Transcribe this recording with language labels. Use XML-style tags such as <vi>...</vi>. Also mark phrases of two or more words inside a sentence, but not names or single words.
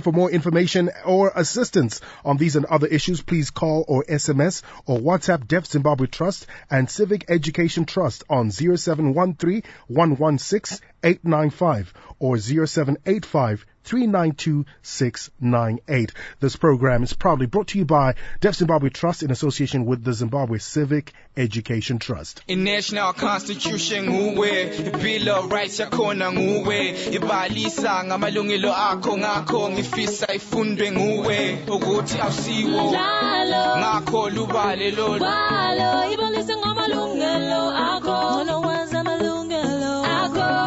<en>For more information or assistance on these and other issues, please call or SMS or WhatsApp Deaf Zimbabwe Trust and Civic Education Trust on 0713-116-895 or 0785-392-698. This program is proudly brought to you by Deaf Zimbabwe Trust in association with the Zimbabwe Civic Education Trust.</en> <nd>In National Constitution nguwe, Bill of Rights yakhona nguwe, ibalisa ngamalungelo akho ngakho ngifisa ifundwe nguwe, ukuthi awusiwo ngakho lubale lolu ibalisa ngamalungelo akho nokwenza amalungelo akho.</nd>